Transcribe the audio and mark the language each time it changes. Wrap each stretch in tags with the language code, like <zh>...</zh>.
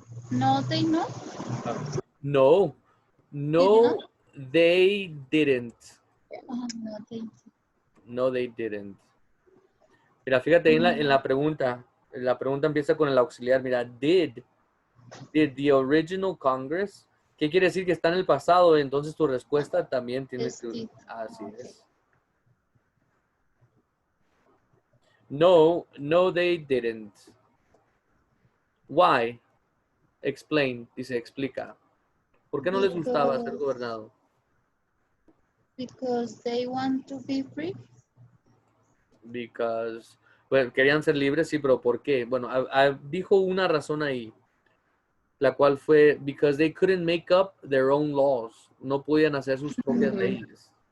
<en>No, they no. No, no, they didn't. No, they. No, they didn't.</en> <es>Mira, fíjate en la pregunta. La pregunta empieza con el auxiliar.</es> <en>Mira, did the original Congress.</en> <es>¿Qué quiere decir? Que está en el pasado. Entonces tu respuesta también tiene Es que...</es> <en>did.</en> <es>Así es.</es> <en>No, they didn't. Why? Explain.</en> <es>Dice, explica. ¿Por qué no les gustaba ser gobernado?</es> <en>Because they want to be free. Because,</en> <es>bueno, querían ser libres, sí, pero ¿por qué? Bueno, dijo una razón ahí, la cual fue</es> <en>because they couldn't make up their own laws.</en> <es>No podían hacer sus propias leyes.</es>